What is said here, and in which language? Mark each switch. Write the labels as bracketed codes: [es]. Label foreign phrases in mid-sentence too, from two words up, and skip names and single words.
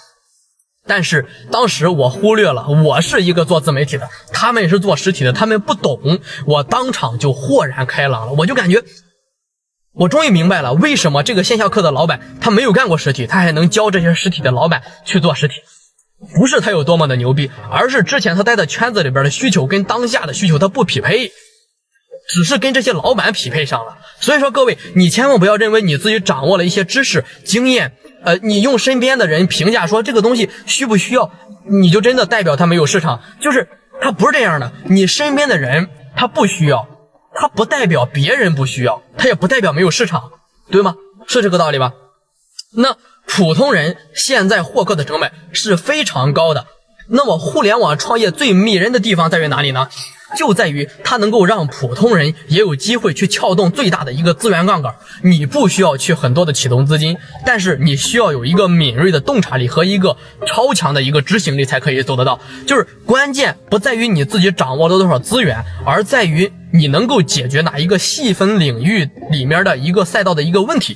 [zh] 但是當時我忽略了，我是一個做自媒體的，他們是做實體的，他們不懂，我當場就豁然開朗了。我就感覺我終於明白了，為什麼這個線下課的老闆他沒有幹過實體，他還能教這些實體的老闆去做實體。不是他有多麼的牛逼，而是之前他待的圈子裡邊的需求跟當下的需求他不匹配，只是跟這些老闆匹配上了。所以說各位，你千萬不要認為你自己掌握了一些知識經驗，你用身邊的人評價說這個東西需不需要，你就真的代表他沒有市場。就是他不是這樣的，你身邊的人他不需要，他不代表別人不需要，他也不代表沒有市場，对嗎？是這個道理吧？那普通人現在獲客的成本是非常高的，那麼互聯網創業最迷人的地方在於哪裡呢？就在於它能夠讓普通人也有機會去撬動最大的一個資源槓桿。你不需要去很多的啟動資金，但是你需要有一個敏銳的洞察力和一個超強的一個執行力才可以做得到。就是關鍵不在於你自己掌握了多少資源，而在於你能夠解決哪一個細分領域裡面的一個賽道的一個問題。